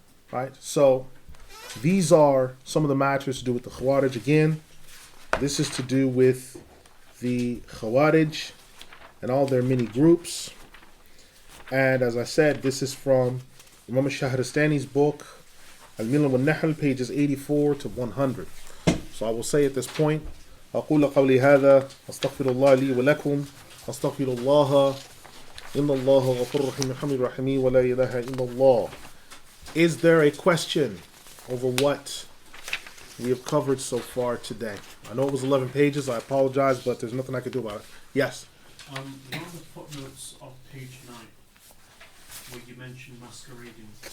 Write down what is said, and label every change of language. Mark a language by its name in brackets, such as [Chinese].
[English] Right? So these are some of the matters to do with the Khawarij. Again, this is to do with the Khawarij and all their many groups. And as I said, this is from Imam Shahrastani's book, Al-Milal wal-Nahl, pages 84 to 100. So I will say at this point, [Arabic] أقول قولي هذا أستغفر الله لي ولكم أستغفر الله إن الله غفور رحيم الحمد الرحيم ولا إله إلا الله. [English] Is there a question over what we have covered so far today? I know it was 11 pages. I apologize, but there's nothing I could do about it. Yes? One of the footnotes of page 9, where you mentioned masquerading.